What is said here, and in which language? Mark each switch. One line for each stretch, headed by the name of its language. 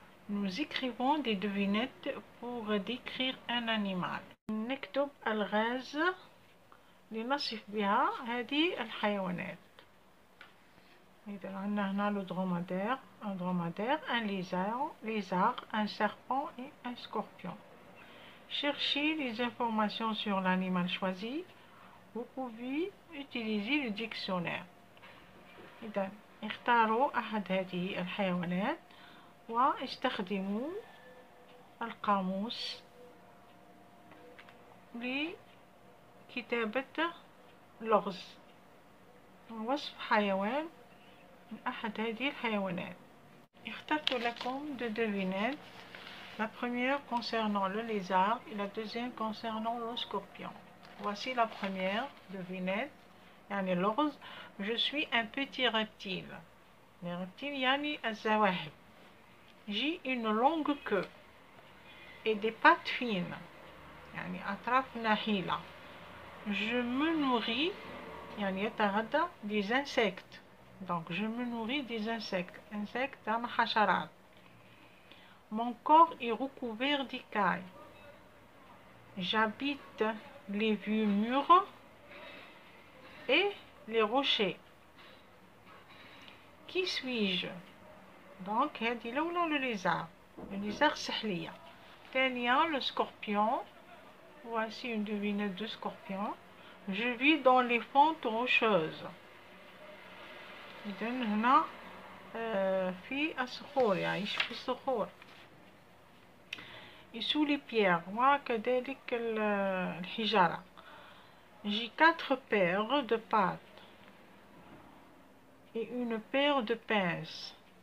French: Nous écrivons des devinettes pour décrire un animal.
Arabic: نكتب ألغاز لنصف بها هذه الحيوانات. إذا عندنا هنا
French: le dromadaire, un dromadaire, un lézard, un serpent et un scorpion. Cherchez les informations sur l'animal choisi. Vous pouvez utiliser le dictionnaire.
Arabic: إذا اختاروا أحد هذه الحيوانات واستخدموا القاموس لكتابة لغز وصف حيوان من أحد هذه الحيوانات. اخترت لكم
French: deux devinettes. La première concernant le lézard et la deuxième concernant le scorpion. Voici la première devinette.
Arabic: يعني لغز.
French: Je suis un petit reptile. Les reptiles
Arabic: يعني الزواحف.
French: J'ai une longue queue et des pattes fines.
Arabic: يعني أطراف نحيلة.
French: Je me nourris
Arabic: يعني يتغذى
French: des insectes. Donc je me nourris des insectes.
Arabic: Insectes يعني حشرات.
French: Mon corps est recouvert d'écailles. J'habite les vieux murs et les rochers. Qui suis-je? Donc
Arabic: هذه الأولى
French: le lézard. Le lézard سحلية. ثانيا le scorpion. Voici une devinette de scorpion. Je vis dans les fentes rocheuses.
Arabic: إذن هنا في الصخور، يعيش في الصخور.
French: Et sous les pierres
Arabic: وكذلك الحجارة.
French: J'ai 4 paires de pattes et une paire de pinces.